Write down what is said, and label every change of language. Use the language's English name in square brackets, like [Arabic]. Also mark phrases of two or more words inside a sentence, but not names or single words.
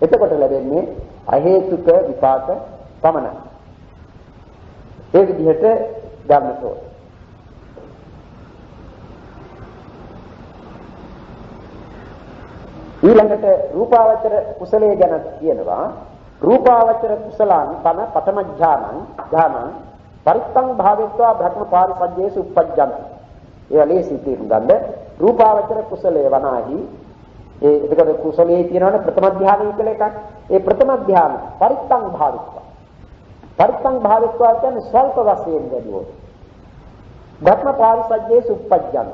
[Sinhala] එතකොට ලැබෙන්නේ අහේතුක විපාක පමණයි. ඒ විදිහට ගන්නට ඕන. ඊළඟට රූපාවචර කුසලයේ ගැන කියනවා. [Pali] රූපාවචර කුසලාන් තන පඨම ඥානං පරිත්තං භාවෙත්වා භ්‍රම පාරිසජ්ජේසු උප්පජ්ජන්ති. [Sinhala] ඒ ලේසි තේරුම් ගන්න. රූපාවචර කුසලයේ වනාහි එතකොට කුසලයේ කියනවනේ ප්‍රථම ධානය කියලා එකක්. ඒ ප්‍රථම ධානය [Pali] පරිත්තං භාවෙත්වා. පරිත්තං භාවෙත්වා [Sinhala] කියන්නේ ස්වල්ප වශයෙන් වැඩිවොත්. [Pali] භ්‍රම පාරිසජ්ජේසු උප්පජ්ජන්ති.